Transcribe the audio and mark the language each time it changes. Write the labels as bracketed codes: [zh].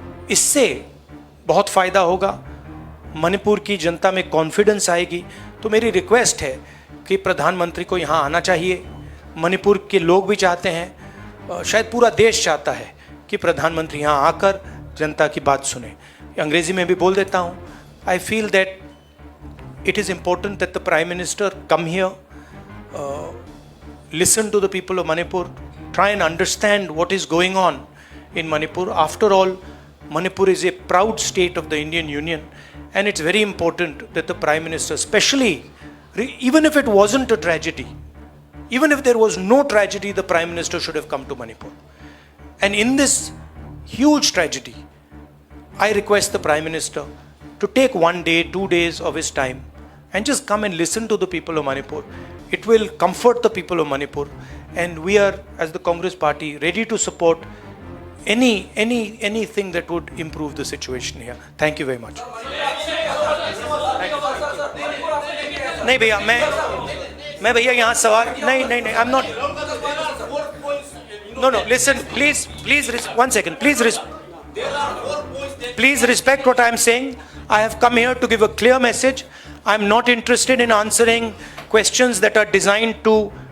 [hi] इससे बहुत फ़ायदा होगा, मणिपुर की जनता में कॉन्फिडेंस आएगी. तो मेरी रिक्वेस्ट है कि प्रधानमंत्री को यहाँ आना चाहिए. मणिपुर के लोग भी चाहते हैं, शायद पूरा देश चाहता है कि प्रधानमंत्री यहाँ आकर जनता की बात सुने. अंग्रेज़ी में भी बोल देता हूँ. [en] I feel that it is important that the Prime Minister come here, listen to the people of Manipur, try and understand what is going on in Manipur. After all, Manipur is a proud state of the Indian Union, and it's very important that the Prime Minister, especially, even if it wasn't a tragedy, even if there was no tragedy, the Prime Minister should have come to Manipur. And in this huge tragedy, I request the Prime Minister to take 1 day, 2 days of his time and just come and listen to the people of Manipur. It will comfort the people of Manipur, and we are, as the Congress Party, ready to support anything that would improve the situation here. Thank you very much. [hi] नहीं भैया, मैं भैया यहाँ सवाल नहीं, [en] I'm not. No, listen, please, 1 second, please respect what I am saying. I have come here to give a clear message. I am not interested in answering questions that are designed to